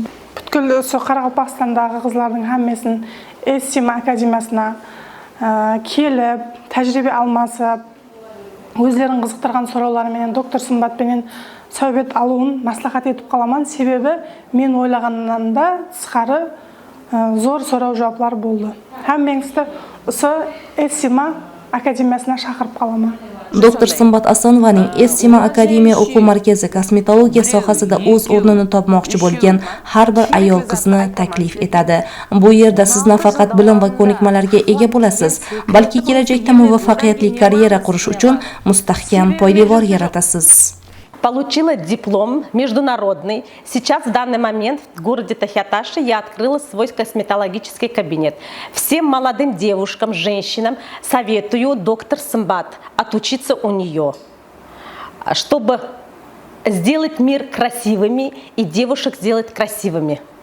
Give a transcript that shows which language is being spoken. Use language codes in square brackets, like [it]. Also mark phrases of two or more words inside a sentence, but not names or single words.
[kaa] Бүткіл осы Қарақалпақстандағы қызлардың һәммесін Essima академиясына келіп, тәжірибе алмасып, өздерін қызықтырған сұрауларменен доктор Сымбатпенен сәубет алуын маслихат етіп қаламын. Себебі мен ойлағаннан да тысқары зор сұрау жауаплар болды. Һәм меңісті осы Essima академиясына шақырып қаламын. [uz] Doktor Simbat Asonovaning Essima akademiya o'quv markazi kosmetologiya sohasida o'z o'rnini topmoqchi bo'lgan har bir ayol qizni taklif etadi. Bu yerda siz nafaqat bilim va ko'nikmalarga ega bo'lasiz, balki kelajakda muvaffaqiyatli karyera qurish uchun mustahkam poydevor yaratasiz. [ru] получила диплом международный. Сейчас в данный момент в городе Тахиаташе я открыла свой косметологический кабинет. Всем молодым девушкам, женщинам советую доктор Сымбат отучиться у нее, чтобы сделать мир красивыми и девушек сделать красивыми.